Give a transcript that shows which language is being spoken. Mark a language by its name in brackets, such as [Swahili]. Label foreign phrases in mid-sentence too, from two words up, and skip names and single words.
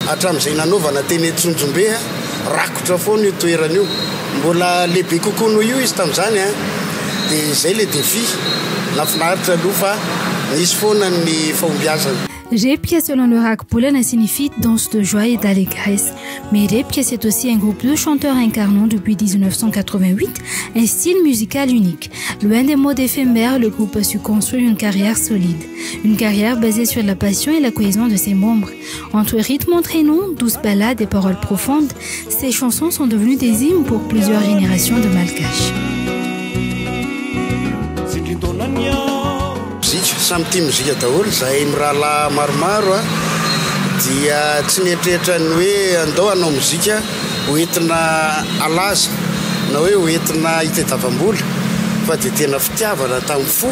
[Malagasy] Hatramin'izay nanaovana teny Tsonjombe rakotra foana io toerana io, mbola lehibe kokoa noho io izy tamin'izany dia izay le défi nafinaritra aloha fa nisy foana ny fahombiazana. [French] Repia, selon le Rakbolana, signifie danse de joie et d'allégresse. Mais Repia, c'est aussi un groupe de chanteurs incarnant depuis 1988 un style musical unique. Loin des modes éphémères, le groupe a su construire une carrière solide. Une carrière basée sur la passion et la cohésion de ses membres. Entre rythmes entraînants, douces ballades et paroles profondes, ces chansons sont devenues des hymnes pour plusieurs générations de Malgaches. [Malagasy] Samy tia mozika daholo zahay mirahalahy maromaro dia tsy nieritreretra ny hoe andao hanao mozika hoentina alaza na hoe hoentina hitadiavam-bola fa dia tena fitiavana tamin'ny fo